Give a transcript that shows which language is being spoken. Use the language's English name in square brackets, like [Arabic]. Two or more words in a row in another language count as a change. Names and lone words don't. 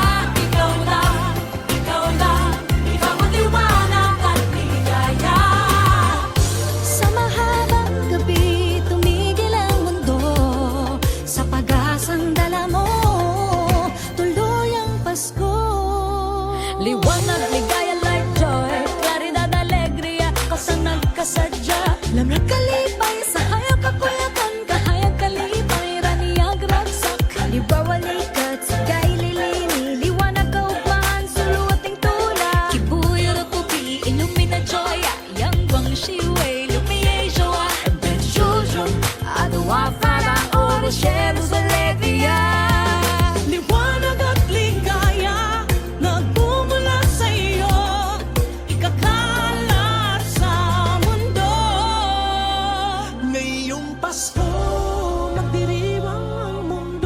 [Filipino] Ikaw lang, ikaw lang, ikaw ang liwanag at ligaya. Sa mahabang gabi, tumigil ang mundo, sa pag-asang dala mo, tuloy ang Pasko. Liwanag, ligaya, [English] light, joy, [Spanish] claridad, alegria, [Cebuano] kasanag, kasadya. Lamig, kalipay, sa hayag, kakuyakan, kahayag, kalipay, [Iloko] raniyag, ragsak. [Filipino] Halimbawa, likat, sagay, lilini, liwanag, kaugmahan, suluting tulak. Kibuyo, rukupi, illumina, joya, yang guang shiwei, lumiye, joa. Benjujum, adawa, para, ora, chelos, alegria. Liwanag at ligaya, nagmumula sa iyo, ikakalat sa mundo. Ngayong Pasko, magdiriwang ang mundo.